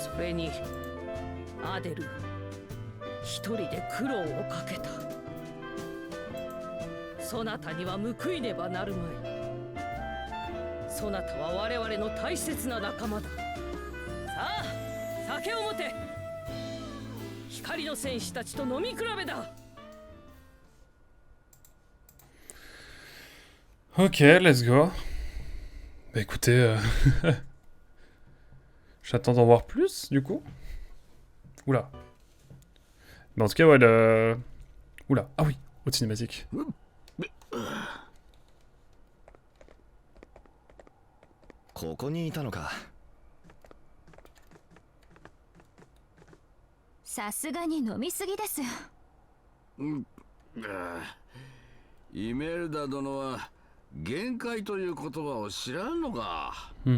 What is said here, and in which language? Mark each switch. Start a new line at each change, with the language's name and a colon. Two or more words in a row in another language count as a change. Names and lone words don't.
Japanese: それに、アデル、一人で苦労をかけた。そなたには報いねばなるまい。そなたは我々の大切な仲間だ。さあ、酒を持て。光の戦士たちと飲み比べだ。
English: Ok, let's go.
French: Bah écoutez, j'attends d'en voir plus, du coup. Oula. Mais en tout cas, ouais, le... Oula, ah oui, autre cinématique.
Japanese: ここにいたのか。さすがに飲みすぎです。イメルダ殿は限界という言葉を知らんのか。